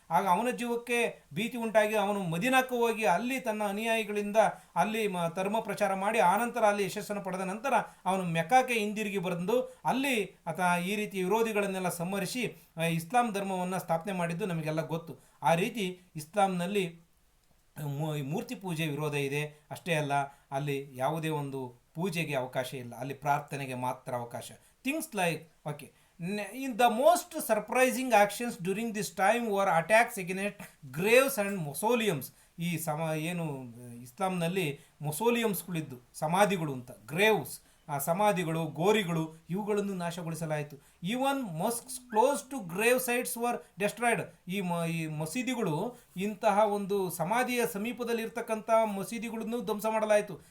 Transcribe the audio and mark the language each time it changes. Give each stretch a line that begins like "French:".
Kannada: ಆಗ ಅವನ ಜೀವಕ್ಕೆ ಭೀತಿ ಉಂಟಾಗಿ ಅವನು ಮದೀನಾಕ್ಕೆ ಹೋಗಿ ಅಲ್ಲಿ ತನ್ನ ಅನುಯಾಯಿಗಳಿಂದ ಅಲ್ಲಿ ಧರ್ಮ ಪ್ರಚಾರ ಮಾಡಿ ಆನಂತರ ಅಲ್ಲಿ ಯಶಸ್ಸನ್ನು ಪಡೆದ ನಂತರ ಅವನು ಮೆಕ್ಕಾಕ್ಕೆ ಹಿಂದಿರುಗಿ ಬಂದು ಅಲ್ಲಿ ಈ ರೀತಿ ವಿರೋಧಿಗಳನ್ನೆಲ್ಲ ಸಂಹರಿಸಿ ಇಸ್ಲಾಂ ಧರ್ಮವನ್ನು ಸ್ಥಾಪನೆ ಮಾಡಿದ್ದು ನಮಗೆಲ್ಲ ಗೊತ್ತು. ಆ ರೀತಿ ಇಸ್ಲಾಂನಲ್ಲಿ ಮೂರ್ತಿ ಪೂಜೆ ವಿರೋಧ ಇದೆ. ಅಷ್ಟೇ ಅಲ್ಲ, ಅಲ್ಲಿ ಯಾವುದೇ ಒಂದು ಪೂಜೆಗೆ ಅವಕಾಶ ಇಲ್ಲ, ಅಲ್ಲಿ ಪ್ರಾರ್ಥನೆಗೆ ಮಾತ್ರ ಅವಕಾಶ.
English: Things like in the most surprising actions during this time were attacks against graves and mausoleums.
Kannada: ಈ ಏನು ಇಸ್ಲಾಂನಲ್ಲಿ ಮೊಸೋಲಿಯಮ್ಸ್ಗಳಿದ್ದು, ಸಮಾಧಿಗಳು ಅಂತ, ಗ್ರೇವ್ಸ್, ಸಮಾಧಿಗಳು, ಗೋರಿಗಳು, ಇವುಗಳನ್ನು ನಾಶಗೊಳಿಸಲಾಯಿತು.
English: Even mosques close to grave sites were destroyed.
Kannada: ಈ ಮಸೀದಿಗಳು, ಇಂತಹ ಒಂದು ಸಮಾಧಿಯ ಸಮೀಪದಲ್ಲಿ ಇರ್ತಕ್ಕಂಥ ಮಸೀದಿಗಳನ್ನು ಧ್ವಂಸ ಮಾಡಲಾಯಿತು.